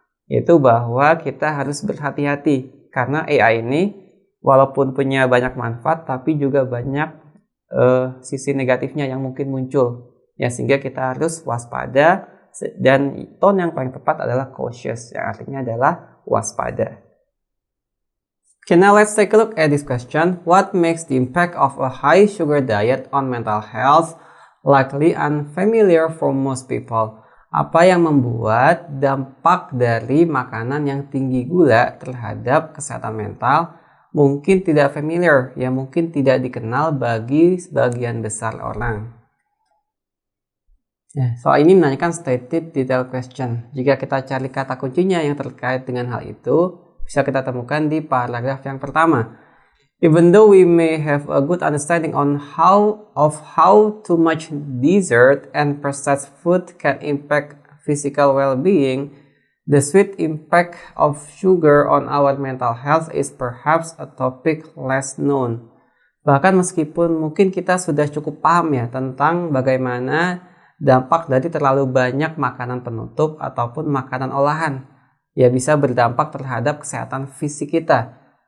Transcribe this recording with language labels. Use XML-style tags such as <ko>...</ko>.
<id>Yaitu bahwa kita harus berhati-hati karena AI ini walaupun punya banyak manfaat tapi juga banyak sisi negatifnya yang mungkin muncul. Ya, sehingga kita harus waspada, dan tone yang paling tepat adalah cautious, yang artinya adalah waspada.</id> <en>Okay, now let's take a look at this question. What makes the impact of a high sugar diet on mental health likely unfamiliar for most people?</en> <id>Apa yang membuat dampak dari makanan yang tinggi gula terhadap kesehatan mental mungkin tidak familiar, ya mungkin tidak dikenal bagi sebagian besar orang. Ya, soal ini menanyakan</id> <en>stated detailed question.</en> <id>Jika kita cari kata kuncinya yang terkait dengan hal itu, bisa kita temukan di paragraf yang pertama.</id> <en>Even though we may have a good understanding on how too much dessert and processed food can impact physical well-being, the sweet impact of sugar on our mental health is perhaps a topic less known.</en> <id>Bahkan meskipun mungkin kita sudah cukup paham ya tentang bagaimana dampak dari terlalu banyak makanan penutup ataupun makanan olahan, ya bisa berdampak terhadap kesehatan fisik kita.</id>